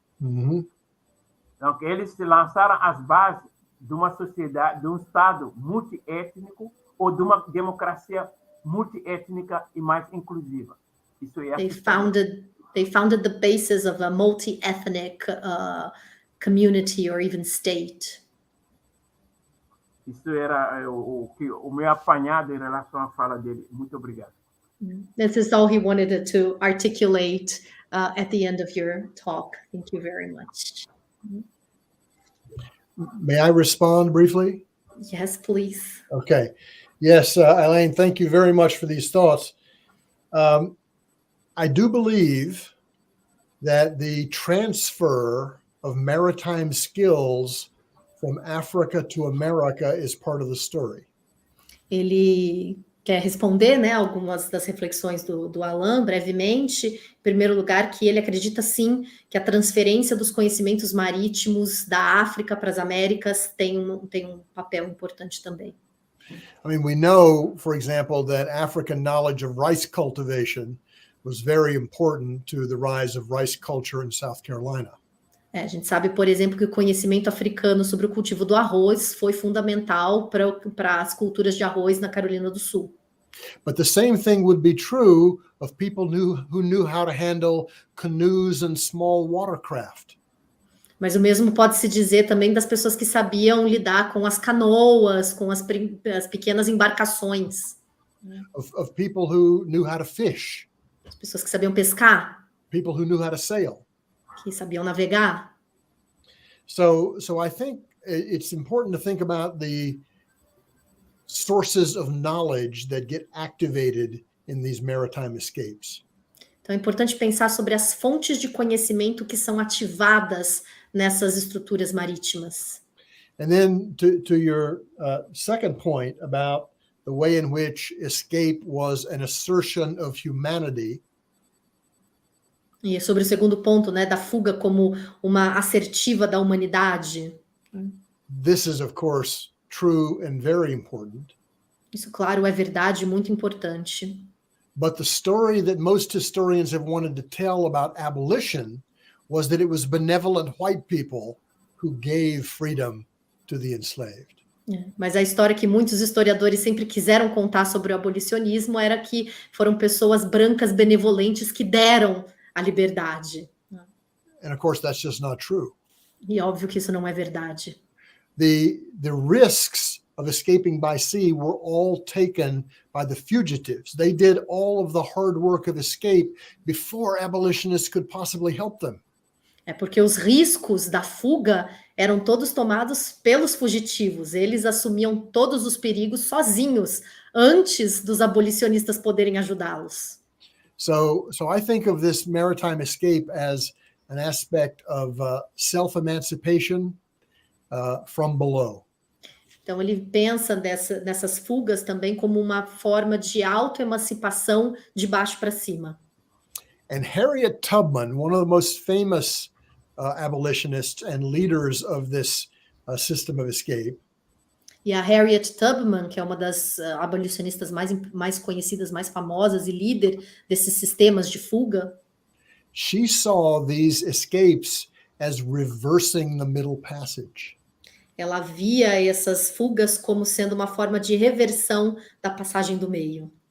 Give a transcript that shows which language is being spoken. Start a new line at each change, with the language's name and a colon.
Portuguese: Então, eles se lançaram as bases de uma sociedade, de um Estado multiétnico ou de uma democracia multiétnica e mais inclusiva. Isso é
English: They founded the basis of a multi-ethnic community or even state.
Portuguese: Isso era o meu apanhado em relação à fala dele. Muito obrigado.
English: This is all he wanted to articulate at the end of your talk. Thank you very much. May I respond briefly? Yes, please. Okay. Yes, Alain, thank you very much for these thoughts. I do believe that the transfer of maritime skills from Africa to America is part of the story.
Portuguese: Ele quer responder, né, algumas das reflexões do Alain, brevemente. Em primeiro lugar, que ele acredita, sim, que a transferência dos conhecimentos marítimos da África para as Américas tem um papel importante também.
English: I mean, we know, for example, that African knowledge of rice cultivation was very important to the rise of rice culture in South Carolina.
Portuguese: A gente sabe, por exemplo, que o conhecimento africano sobre o cultivo do arroz foi fundamental para as culturas de arroz na Carolina do Sul.
English: But the same thing would be true of people who knew how to handle canoes and small watercraft.
Portuguese: Mas o mesmo pode se dizer também das pessoas que sabiam lidar com as canoas, com as pequenas embarcações.
English: Of people who knew how to fish.
Portuguese: As pessoas que sabiam pescar.
English: People who knew how to sail.
Portuguese: Que sabiam navegar.
English: So I think it's important to think about the sources of knowledge that get activated in these maritime escapes.
Portuguese: Então é importante pensar sobre as fontes de conhecimento que são ativadas nessas estruturas marítimas.
English: And then to your second point about the way in which escape was an assertion of humanity.
Portuguese: E sobre o segundo ponto, né, da fuga como uma assertiva da humanidade.
English: This is, of course, true and very important.
Portuguese: Isso, claro, é verdade, muito importante.
English: But the story that most historians have wanted to tell about abolition was that it was benevolent white people who gave freedom to the enslaved.
Portuguese: Mas a história que muitos historiadores sempre quiseram contar sobre o abolicionismo era que foram pessoas brancas benevolentes que deram a liberdade.
English: And of course, that's just not true.
Portuguese: E óbvio que isso não é verdade.
English: The risks of escaping by sea were all taken by the fugitives. They did all of the hard work of escape before abolitionists could possibly help them.
Portuguese: É porque os riscos da fuga eram todos tomados pelos fugitivos. Eles assumiam todos os perigos sozinhos, antes dos abolicionistas poderem ajudá-los.
English: So I think of this maritime escape as an aspect of self-emancipation from below.
Portuguese: Então ele pensa nessas fugas também como uma forma de autoemancipação de baixo para cima.
English: And Harriet Tubman, one of the most famous abolitionists and leaders of this system of escape.
Portuguese: E a Harriet Tubman, que é uma das abolicionistas mais conhecidas, mais famosas e líder desses sistemas de fuga.
English: She saw these escapes as reversing the Middle Passage.
Portuguese: Ela via essas fugas como sendo uma forma de reversão da passagem do meio.